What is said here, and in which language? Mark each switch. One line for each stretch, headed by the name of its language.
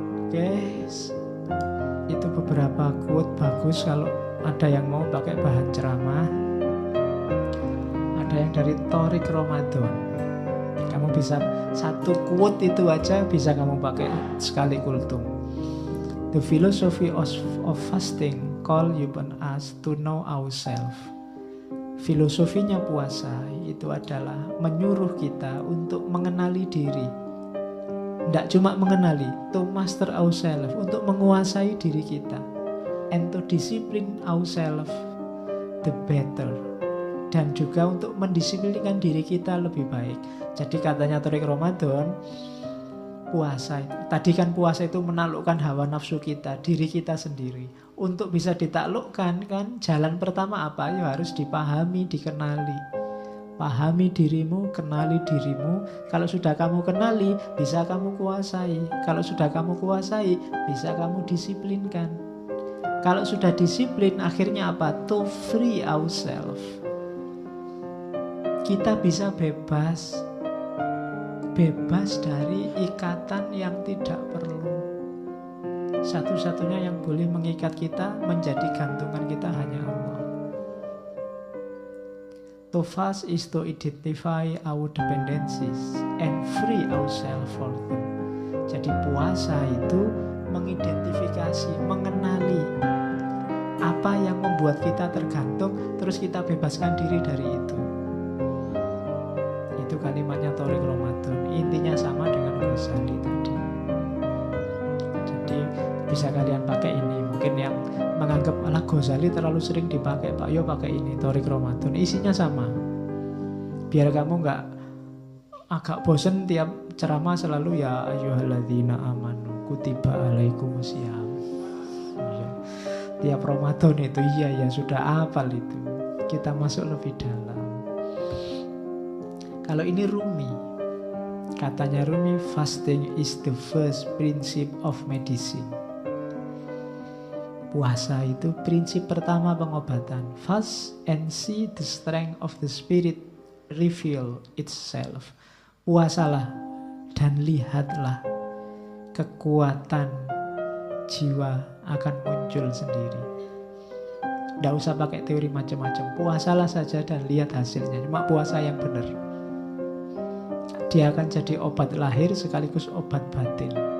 Indonesian: Guys, itu beberapa quote bagus kalau ada yang mau pakai bahan ceramah. Ada yang dari Tariq Ramadan. Kamu bisa satu quote itu aja bisa kamu pakai sekali kultum.
English: The philosophy of fasting call upon us to know ourselves.
Indonesian: Filosofinya puasa itu adalah menyuruh kita untuk mengenali diri. Tidak cuma mengenali,
English: to master ourselves,
Indonesian: untuk menguasai diri kita.
English: And to discipline ourselves the better.
Indonesian: Dan juga untuk mendisiplinkan diri kita lebih baik. Jadi katanya Tariq Ramadan, puasa itu, tadi kan puasa itu menaklukkan hawa nafsu kita, diri kita sendiri. Untuk bisa ditaklukkan kan, jalan pertama apa? Ya harus dipahami, dikenali. Pahami dirimu, kenali dirimu. Kalau sudah kamu kenali, bisa kamu kuasai. Kalau sudah kamu kuasai, bisa kamu disiplinkan. Kalau sudah disiplin, akhirnya apa?
English: To free ourselves.
Indonesian: Kita bisa bebas. Bebas dari ikatan yang tidak perlu. Satu-satunya yang boleh mengikat kita, menjadi gantungan kita hanya Allah.
English: To fast is to identify our dependencies and free ourselves for them.
Indonesian: Jadi puasa itu mengidentifikasi, mengenali apa yang membuat kita tergantung, terus kita bebaskan diri dari itu. Itu kalimatnya Tariq Ramadan. Intinya sama dengan Ghazali tadi. Jadi bisa kalian pakai ini. Mungkin yang menganggap alah Ghazali terlalu sering dipakai, Pak, yo pakai ini Tariq Ramadan. Isinya sama. Biar kamu nggak agak bosen tiap ceramah selalu
Arabic: ya ayyuhalladzina amanu kutiba alaikumusiyam.
Indonesian: Ya. Tiap Ramadan itu iya sudah hafal itu. Kita masuk lebih dalam. Kalau ini Rumi, katanya Rumi,
English: fasting is the first principle of medicine.
Indonesian: Puasa itu prinsip pertama pengobatan.
English: Fast and see the strength of the spirit reveal itself.
Indonesian: Puasalah dan lihatlah kekuatan jiwa akan muncul sendiri. Tidak usah pakai teori macam-macam. Puasalah saja dan lihat hasilnya. Cuma puasa yang benar. Dia akan jadi obat lahir sekaligus obat batin.